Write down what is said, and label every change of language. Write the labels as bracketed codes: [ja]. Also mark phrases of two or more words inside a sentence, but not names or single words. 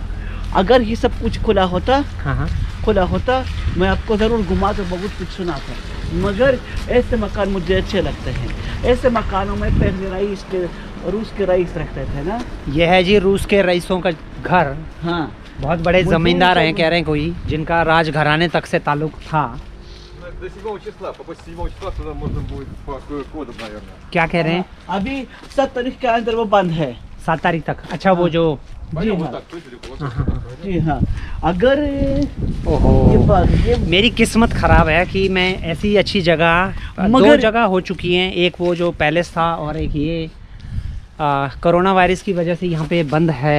[hi] अगर ये सब कुछ खुला होता, मैं आपको ज़रूर घुमा कर बहुत कुछ सुनाता। मगर ऐसे मकान मुझे अच्छे लगते हैं। ऐसे मकानों में पहले रूस के रईस रहते थे ना। ये है जी रूस के रईसों का घर। हाँ, बहुत बड़े जमींदार हैं, कह रहे हैं कोई, जिनका राज घराने तक से ताल्लुक था। [ru] До 7 числа, попасть 7 числа туда можно будет по QR-коду, наверное. [hi] क्या कह रहे हैं? अभी 7 तारीख के अंदर वो बंद है। 7 तारीख तक। अच्छा, वो जो जी हाँ, अगर ये मेरी किस्मत ख़राब है कि मैं ऐसी अच्छी जगह, दो जगह हो चुकी हैं। एक वो जो पैलेस था और एक ये [en] corona virus [hi] की वजह से यहाँ पे बंद है।